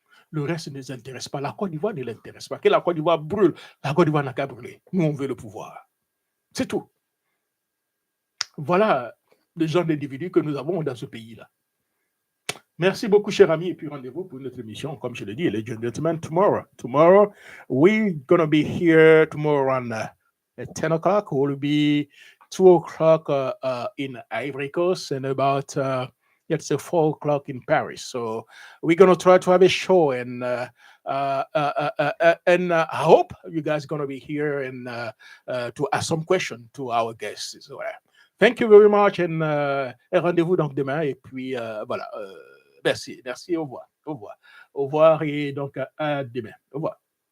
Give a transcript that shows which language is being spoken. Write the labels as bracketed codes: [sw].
[fr] Le reste ne les intéresse pas. La Côte d'Ivoire ne l'intéresse pas. Que la Côte d'Ivoire brûle, la Côte d'Ivoire n'a qu'à brûler. Nous, on veut le pouvoir. C'est tout. Voilà le genre d'individus que nous avons dans ce pays-là. Merci beaucoup, cher ami, et puis rendez-vous pour notre émission, comme je l'ai dit, [en] ladies and gentlemen, tomorrow. Tomorrow, we're going to be here tomorrow around at 10 o'clock. We'll be 2 o'clock in Ivory Coast and about, let's say, 4 o'clock in Paris. So we're going to try to have a show, and I hope you guys are going to be here and to ask some questions to our guests. So, thank you very much, [fr] and rendez-vous donc demain, et puis voilà. Merci, au revoir. Au revoir et donc à demain. Au revoir.